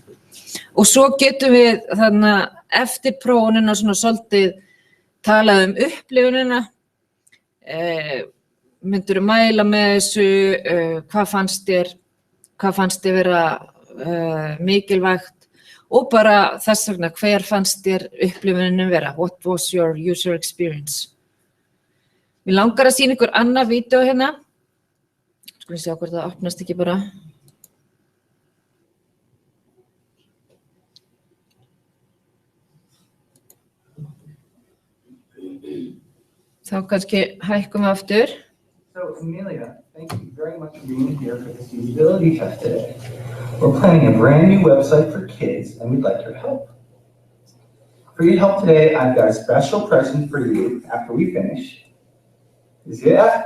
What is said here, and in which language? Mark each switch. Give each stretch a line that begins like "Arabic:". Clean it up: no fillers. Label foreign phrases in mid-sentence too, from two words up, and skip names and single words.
Icelandic: Og svo getum við eftir prófunina svona svolítið talað upplifunina. Myndirðu mæla með þessu, hvað fannst þér vera mikilvægt og bara þess vegna hver fannst þér upplifunin vera,
English: what was your user experience.
Icelandic: Mér langar að sýna ykkur annað vídeó hérna, skulum sjá hvort það opnast ekki bara. Þá kannski hækkum við aftur.
English: So, Amelia, thank you very much for being here for this usability test today. We're planning a brand new website for kids, and we'd like your help. For your help today, I've got a special present for you after we finish. You see that?